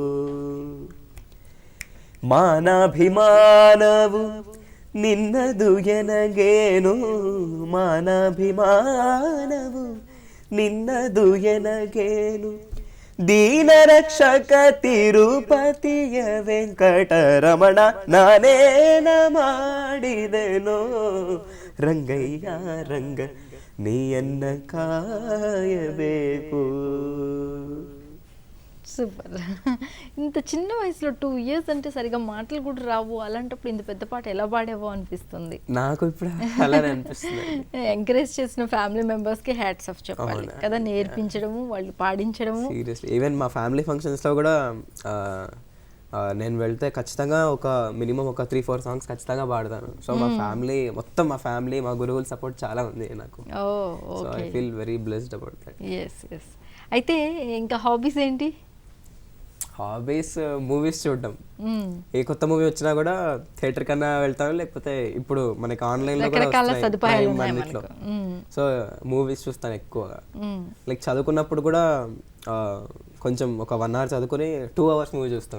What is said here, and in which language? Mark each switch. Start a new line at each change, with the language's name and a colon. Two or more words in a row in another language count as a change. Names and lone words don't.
Kannada: ಮಾನಾಭಿಮಾನವು ನಿನ್ನದು ಎನಗೇನು, ಮಾನಾಭಿಮಾನವು ನಿನ್ನದು ಎನಗೇನು. ದೀನರಕ್ಷಕ ತಿರುಪತಿಯ ವೆಂಕಟರಮಣ ನಾನೇನ ಮಾಡಿದೆನೋ ರಂಗಯ್ಯ ರಂಗ ನೀಯನ್ನ ಕಾಯಬೇಕು.
Telugu: సూపర్. ఇంత చిన్న వయసులో 2 years అంటే సరిగా మాటలు కూడా రావు, అలాంటప్పుడు ఇంత పెద్ద పాట ఎలా పాడావో అనిపిస్తుంది నాకు. ఇప్పుడు అలానే అనిపిస్తుంది. ఎంకరేజ్ చేసిన
English: family members hats off
Telugu: చెప్పాలి కదా, నేర్పించడము, వాళ్ళు పాడించడము.
English: seriously even
Telugu: మా
English: family functions
Telugu: కూడా నేను వెళ్తే ఖచ్చితంగా ఒక మినిమం ఒక 3-4 సాంగ్స్ ఖచ్చితంగా పాడతాను. సో మా ఫ్యామిలీ మా గురువుల సపోర్ట్ చాలా ఉంది నాకు.
English: So I feel very blessed about that.
Telugu: ఎస్. అయితే ఇంకా హాబీస్ ఏంటి? హాబీస్ మూవీస్ చూడడం. ఏ కొత్త మూవీ వచ్చినా కూడా థియేటర్ కన్నా వెళ్తాను, లేకపోతే ఇప్పుడు మనకి ఆన్లైన్లో కూడా అన్నిట్లో. సో మూవీస్ చూస్తాను ఎక్కువగా. లైక్ చదువుకున్నప్పుడు కూడా కొంచెం ఒక 1 hour చదువుకుని 2 hours మూవీ చూస్తాను.